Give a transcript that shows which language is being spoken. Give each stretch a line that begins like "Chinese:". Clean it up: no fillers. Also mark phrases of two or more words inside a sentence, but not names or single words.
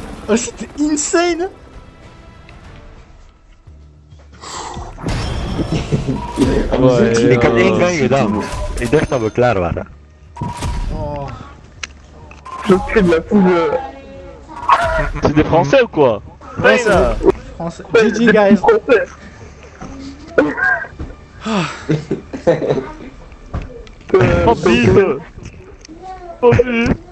French: Oh, c'était insane.
Dutch: Ik had één gang gedaan. Ik dacht dat we klaar waren. Oh.
French: Je crie de la foule. C'est des Français ou quoi? Ouais, c'est là. Français.
English: GG, guys.
French: Français. Oh bise. Oh bise.